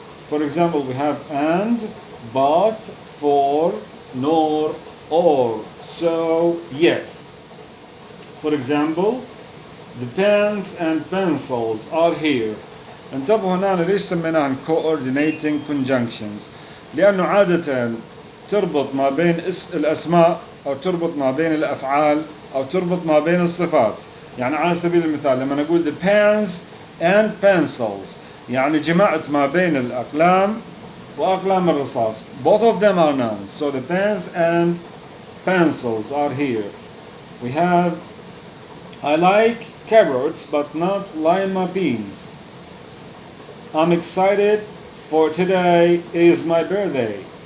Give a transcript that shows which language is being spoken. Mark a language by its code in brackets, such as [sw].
[en] For example, we have and, but, for, nor, or, so, yet. For example, the pens and pencils are here. [ar] انتبهوا هنا ليش سميناهم coordinating conjunctions؟ لأنه عادة تربط ما بين الأسماء أو تربط ما بين الأفعال أو تربط ما بين الصفات. يعني على سبيل المثال لما نقول [en] the pens and pencils [ar] يعني جمعت ما بين الأقلام وأقلام الرصاص. [en] Both of them are nouns. So the pens and pencils are here. We have I like carrots but not lima beans. I'm excited for today is my birthday.